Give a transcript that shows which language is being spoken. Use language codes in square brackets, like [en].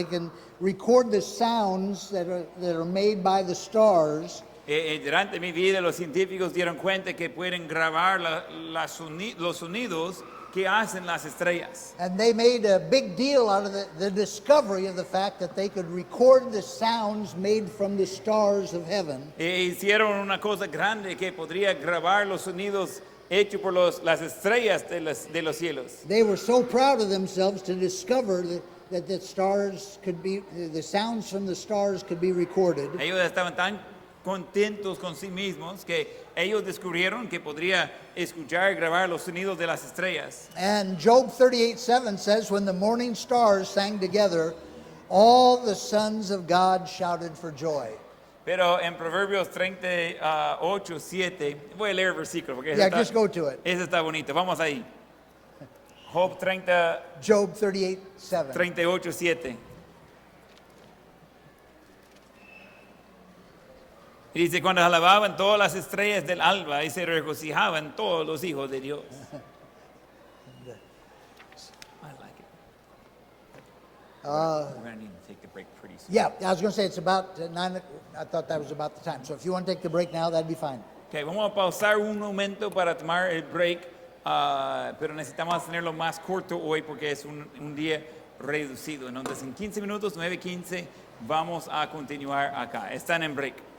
[en] They can record the sounds that are made by the stars. [es] Durante mi vida los científicos dieron cuenta que pueden grabar los sonidos que hacen las estrellas. [en] And they made a big deal out of the discovery of the fact that they could record the sounds made from the stars of heaven. [es] Hicieron una cosa grande que podría grabar los sonidos hechos por las estrellas de los cielos. [en] They were so proud of themselves to discover that the stars could be, the sounds from the stars could be recorded. [es] Ellos estaban tan contentos con sí mismos que ellos descubrieron que podría escuchar y grabar los sonidos de las estrellas. [en] And Job 38:7 says, when the morning stars sang together, all the sons of God shouted for joy. [es] Pero en Proverbios 38:7, voy a leer el versículo porque [en] Just go to it. [es] ese está bonito. Vamos ahí. Job [en] Job 38:7. 38:7. [es] Y dice, cuando alababan todas las estrellas del alba y se regocijaban todos los hijos de Dios. [en] I like it. We're going to need to take the break pretty soon. Yeah, I was going to say it's about 9. I thought that was about the time. So if you want to take the break now, that'd be fine. [es] Okay, vamos a pausar un momento para tomar el break, pero necesitamos tenerlo más corto hoy porque es un día reducido. Entonces en 15 minutos, 9:15, vamos a continuar acá. Están en break.